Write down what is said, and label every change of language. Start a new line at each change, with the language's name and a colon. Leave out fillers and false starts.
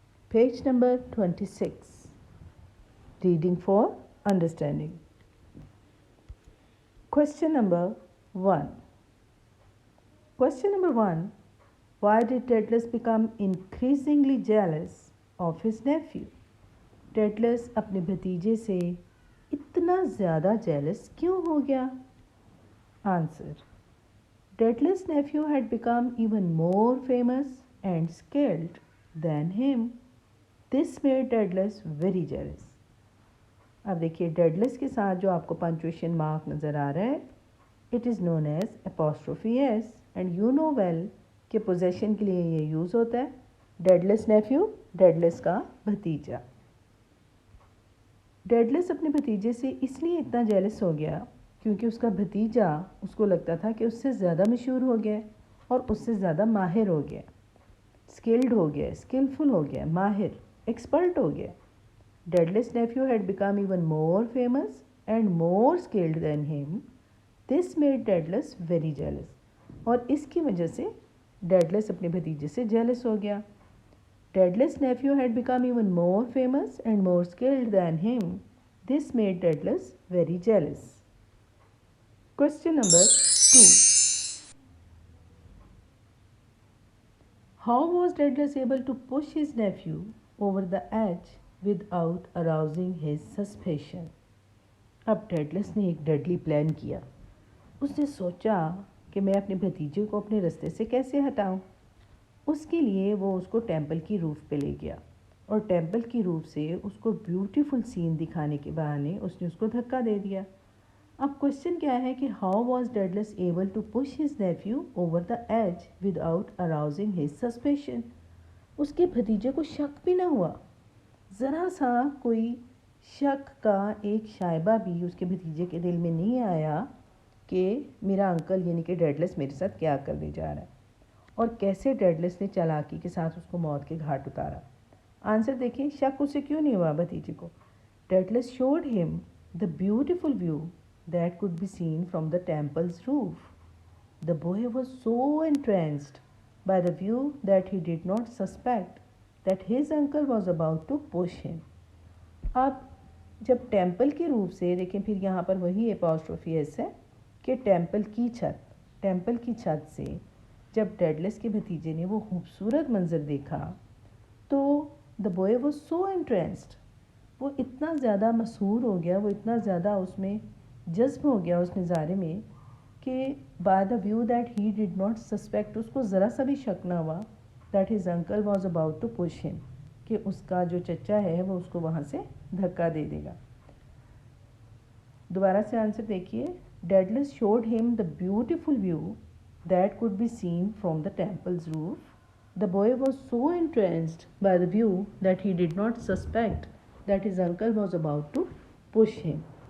English: Page number 26. Reading for understanding. Question number 1. Question number 1. Why did Daedalus become increasingly jealous of his nephew?
Hindi: Daedalus अपने भतीजे से इतना ज़्यादा jealous क्यों हो गया?
English: Answer. Daedalus' nephew had become even more famous and skilled than him. This made Daedalus very jealous.
Hindi: अब देखिए Daedalus के साथ जो आपको पंक्चुएशन मार्क नज़र आ रहा है,
English: it is known as apostrophe s and you know well
Hindi: कि पोजेशन के लिए ये यूज़ होता है. Daedalus nephew, Daedalus का भतीजा. Daedalus अपने भतीजे से इसलिए इतना जेलस हो गया क्योंकि उसका भतीजा उसको लगता था कि उससे ज़्यादा मशहूर हो गया और उससे ज़्यादा माहिर हो गया, स्किल्ड हो गया, स्किलफुल हो गया, माहिर, एक्सपर्ट हो गया.
English: Daedalus' nephew had become even more famous and more skilled than him. This made Daedalus very jealous.
Hindi: और इसकी वजह से Daedalus अपने भतीजे से jealous हो गया.
English: Daedalus' nephew had become even more famous and more skilled than him. This made Daedalus very jealous. Question number 2. How was Daedalus able to push his nephew over the edge without arousing his suspicion?
Hindi: अब Daedalus ने एक deadly plan किया. उसने सोचा कि मैं अपने भतीजे को अपने रास्ते से कैसे हटाऊं. उसके लिए वो उसको टेंपल की रूफ पे ले गया और टेंपल की रूफ से उसको ब्यूटीफुल सीन दिखाने के बहाने उसने उसको धक्का दे दिया. अब क्वेश्चन क्या है कि
English: How was Daedalus able to push his nephew over the edge without arousing his suspicion.
Hindi: उसके भतीजे को शक भी ना हुआ, ज़रा सा कोई शक का एक शायबा भी उसके भतीजे के दिल में नहीं आया कि मेरा अंकल यानी कि Daedalus मेरे साथ क्या करने जा रहा है और कैसे Daedalus ने चालाकी के साथ उसको मौत के घाट उतारा. आंसर देखिए, शक उसे क्यों नहीं हुआ भतीजे को.
English: Daedalus showed him the beautiful view that could be seen from the temple's roof. The boy was so entranced by the view that he did not suspect that his uncle was about to push him.
Hindi: अब जब temple की roof से देखें, फिर यहाँ पर वही apostrophe S है कि टेंपल की छत से जब Daedalus के भतीजे ने वो खूबसूरत मंज़र देखा
English: तो the boy was so entranced,
Hindi: वो इतना ज़्यादा मशहूर हो गया, वो इतना ज़्यादा उसमें जज्ब हो गया उस नज़ारे में कि
English: by the view that he did not suspect,
Hindi: उसको ज़रा सा भी शक ना हुआ
English: that his uncle was about to push him,
Hindi: कि उसका जो चचा है वो उसको वहाँ से धक्का दे देगा. दोबारा से आंसर देखिए.
English: Daedalus showed him the beautiful view that could be seen from the temple's roof. The boy was so entranced by the view that he did not suspect that his uncle was about to push him.